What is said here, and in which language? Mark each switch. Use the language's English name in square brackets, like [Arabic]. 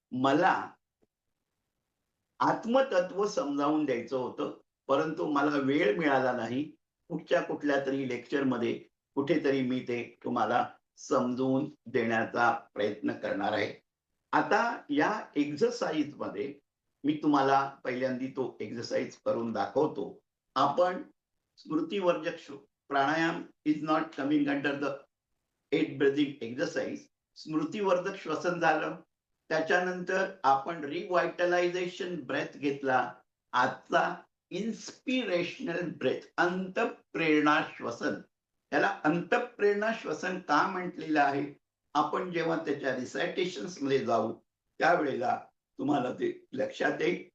[Marathi] मला आत्मतत्व समजावून द्यायचं होतं, परंतु मला वेळ मिळाला नाही. पुढच्या कुठल्यातरी लेक्चरमध्ये कुठेतरी मी ते तुम्हाला समजवून देण्याचा प्रयत्न करणार आहे. आता या एक्सरसाइजमध्ये मी तुम्हाला पहिल्यांदा तो एक्सरसाइज करून दाखवतो. [English] आपण स्मृतिवर्धक pranayama is not coming under the 8 breathing exercise. [Marathi] स्मृतिवर्धक श्वसन झालं. त्याच्यानंतर आपण रिव्हायटलायझेशन ब्रेथ घेतला. आजचा इन्स्पिरेशनल ब्रेथ, अंतःप्रेरणा श्वसन. त्याला अंतःप्रेरणा श्वसन का म्हटलेलं आहे, आपण जेव्हा त्याच्या रिसायटेशन्स मध्ये जाऊ त्यावेळेला तुम्हाला ते लक्षात येईल.